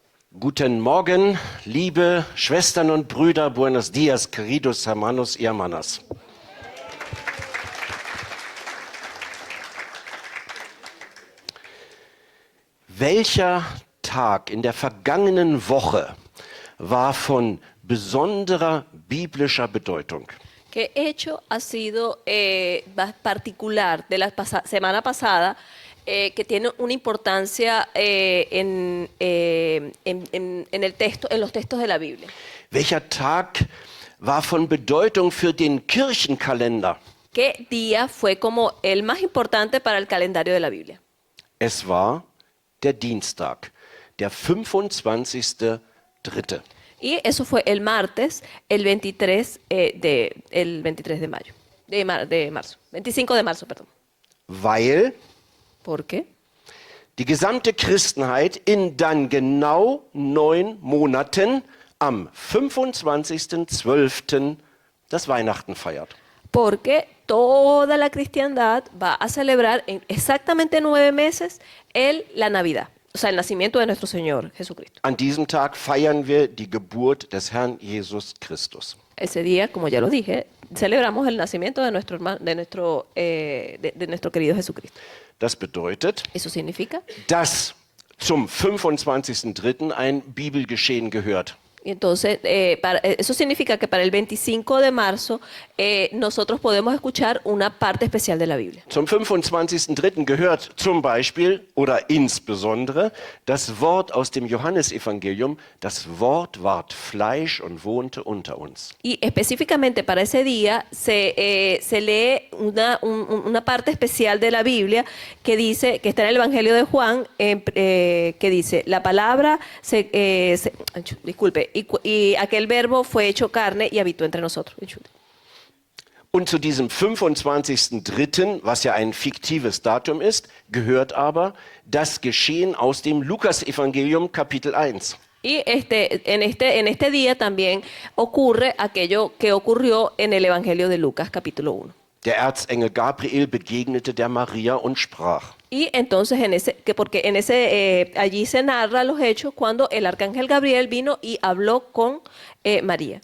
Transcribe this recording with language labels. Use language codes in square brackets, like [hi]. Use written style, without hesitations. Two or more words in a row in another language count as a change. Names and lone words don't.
[de] Guten Morgen, liebe Schwestern und Brüder, [es] buenos dias, queridos hermanos y hermanas. [de] Welcher Tag in der vergangenen Woche war von besonderer biblischer Bedeutung? [es] ¿Qué hecho ha sido particular de la semana pasada que tiene una importancia en el texto, en los textos de la Biblia? [de] Welcher Tag war von Bedeutung für den Kirchenkalender? [es] ¿Qué día fue como el más importante para el calendario de la Biblia? [de] Es war der Dienstag, der 25.3. [es] Y eso fue el martes, el 23 de mayo, de marzo, 25 de marzo, perdón. [de] Weil [es] ¿Por qué? [de] die gesamte Christenheit in dann genau 9 Monaten am 25.12. das Weihnachten feiert. [es] Porque toda la cristiandad va a celebrar en exactamente 9 meses la Navidad, o sea, el nacimiento de nuestro Señor Jesucristo. [de] An diesem Tag feiern wir die Geburt des Herrn Jesus Christus. [es] Ese día, como ya lo dije, celebramos el nacimiento de nuestro querido Jesucristo. [de] Das bedeutet, [es] Eso significa, [de] dass zum 25.3. ein Bibelgeschehen gehört. [es] y entonces, eso significa que para el 25 de marzo nosotros podemos escuchar una parte especial de la Biblia. [de] Zum 25.3. gehört zum Beispiel oder insbesondere das Wort aus dem Johannesevangelium, das Wort ward Fleisch und wohnte unter uns. [es] Y específicamente para ese día se lee una parte especial de la Biblia que dice, que está en el Evangelio de Juan, que dice, la palabra disculpe, y aquel verbo fue hecho carne y habitó entre nosotros. [de] Und zu diesem 25.3., was ja ein fiktives Datum ist, gehört aber das Geschehen aus dem Lukasevangelium Kapitel 1. [es] Y en este día también ocurre aquello que ocurrió en el Evangelio de Lucas, capítulo 1. [de] Der Erzengel Gabriel begegnete der Maria und sprach. [es] Y entonces allí se narra los hechos cuando el arcángel Gabriel vino y habló con María.